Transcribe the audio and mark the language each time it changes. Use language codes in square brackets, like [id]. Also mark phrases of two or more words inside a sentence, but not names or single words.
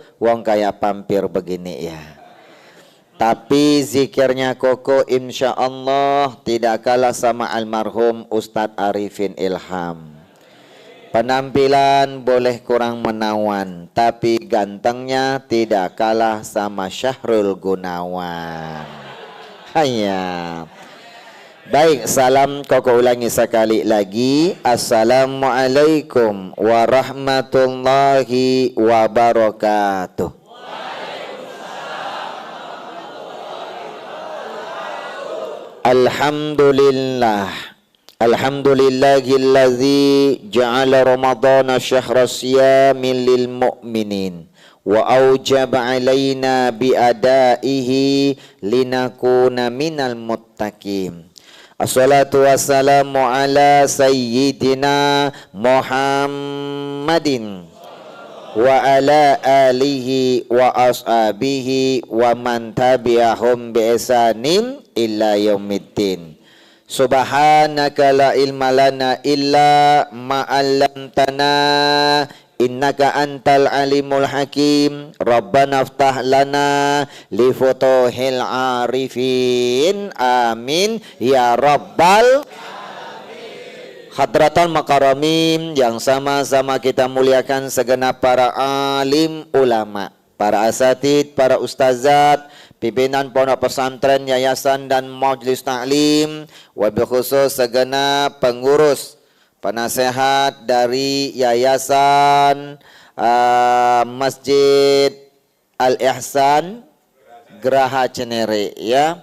[id] Wong kayak pampir begini ya. Tapi zikirnya koko [ar] إن شاء الله [id] tidak kalah sama almarhum Ustadz Arifin Ilham. Penampilan boleh kurang menawan, tapi gantengnya tidak kalah sama Syahrul Gunawan. Hayya. Baik, salam koko ulangi sekali lagi. [ar] السلام عليكم ورحمة الله وبركاته. Alhamdulillah. الحمد لله الذي جعل رمضان شهر صيام للمؤمنين وأوجب علينا بأدائه لنكون من المتقين. الصلاة والسلام على سيدنا محمد وعلى آله وأصحابه ومن تبعهم بإحسان إلى يوم الدين. سبحانك لا علم لنا إلا ما علمتنا إنك أنت العليم الحكيم. ربنا افتح لنا بفتوح العارفين. آمين يا رب العالمين. حضرات المكرمين [id] yang sama-sama kita muliakan segenap para alim ulama, para asatid, para ustazat, pimpinan pondok pesantren, yayasan dan majelis taklim, [ar] وبالخصوص [id] segenap pengurus penasehat dari yayasan Masjid Al-Ihsan Geraha Cenere ya.